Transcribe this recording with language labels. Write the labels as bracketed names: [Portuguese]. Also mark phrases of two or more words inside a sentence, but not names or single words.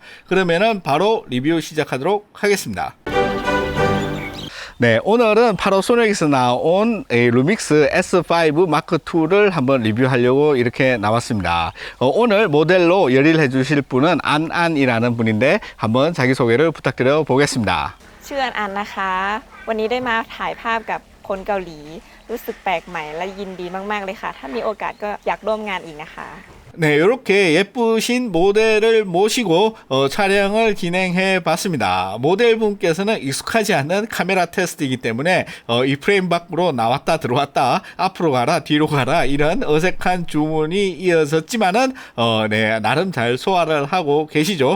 [Korean] 그러면은 바로 리뷰 시작하도록 하겠습니다. 네, 오늘은 파나소닉에서 나온 루믹스 S5 마크 2를 한번 리뷰하려고 이렇게 나왔습니다. 오늘 모델로 열의를 해주실 분은 안안이라는 분인데 한번 자기소개를 부탁드려 보겠습니다. [Thai] ชื่ออันนะคะวันนี้ได้มาถ่ายภาพกับคนเกาหลีรู้สึกแปลกใหม่และยินดีมากๆเลยค่ะถ้ามีโอกาสก็อยากร่วมงานอีกนะคะ [Korean] 네, 이렇게 예쁘신 모델을 모시고 촬영을 진행해 봤습니다. 모델분께서는 익숙하지 않은 카메라 테스트이기 때문에 이 프레임 밖으로 나왔다 들어왔다 앞으로 가라 뒤로 가라 이런 어색한 주문이 이어졌지만은 네, 나름 잘 소화를 하고 계시죠.